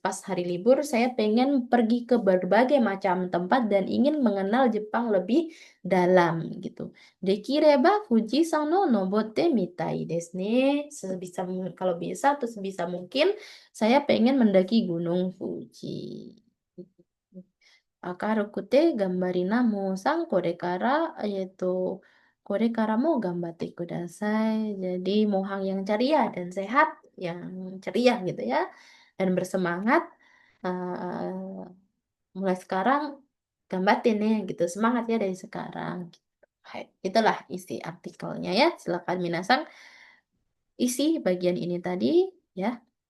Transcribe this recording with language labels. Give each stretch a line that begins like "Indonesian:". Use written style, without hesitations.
Indonesian: Pas hari libur saya pengen pergi ke berbagai macam tempat dan ingin mengenal Jepang lebih dalam gitu.
Japanese: Dekireba Fujisan no nobotte mitai desu ne.
Indonesian: Kalau bisa atau sebisa mungkin saya pengen mendaki Gunung Fuji.
Japanese: 明るくて頑張りなもうさん、これからも頑張ってください.
Indonesian: Jadi mohang yang ceria dan sehat, yang ceria gitu ya, dan bersemangat. eh, Mulai sekarang gambatin ya gitu, semangat ya dari sekarang. Hai, itulah isi artikelnya ya. Silakan Minasang isi bagian ini tadi ya.